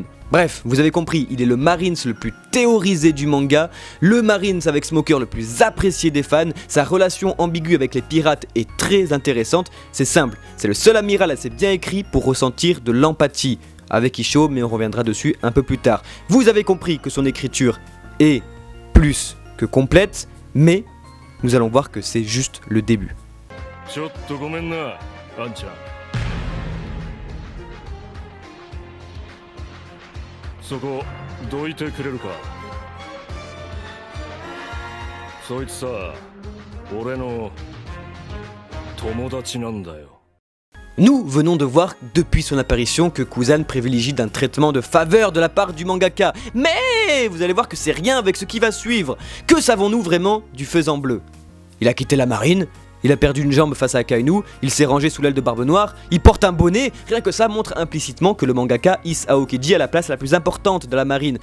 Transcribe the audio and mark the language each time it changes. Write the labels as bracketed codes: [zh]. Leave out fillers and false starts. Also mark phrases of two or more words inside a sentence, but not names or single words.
[fr] Bref, vous avez compris, il est le Marines le plus théorisé du manga, le Marines avec Smoker le plus apprécié des fans, sa relation ambiguë avec les pirates est très intéressante, c'est simple, c'est le seul amiral assez bien écrit pour ressentir de l'empathie, avec Isho, mais on reviendra dessus un peu plus tard. Vous avez compris que son écriture est plus que complète, mais nous allons voir que c'est juste le début. [ja] そこどいてくれるか。そいつさ、俺の友達なんだよ。 [fr] Nous venons de voir depuis son apparition que Kuzan privilégie d'un traitement de faveur de la part du mangaka. Mais vous allez voir que c'est rien avec ce qui va suivre. Que savons-nous vraiment du Faisan Bleu? Il a quitté la marine, Il a perdu une jambe face à Akainu, il s'est rangé sous l'aile de Barbe Noire, il porte un bonnet, rien que ça montre implicitement que le mangaka hisse Aokiji à la place la plus importante de la marine.